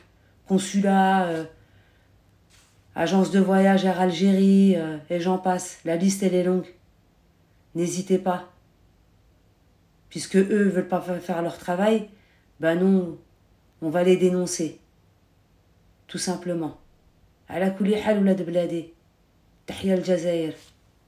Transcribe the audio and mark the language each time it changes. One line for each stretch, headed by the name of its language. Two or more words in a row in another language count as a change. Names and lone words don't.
French: Consulat, agence de voyage Air Algérie, et j'en passe. La liste, elle est longue. N'hésitez pas. Puisque eux veulent pas faire leur travail, ben non, on va les dénoncer. Tout simplement.
Arabic: على كل حال أولاد بلادي. تحيا الجزائر.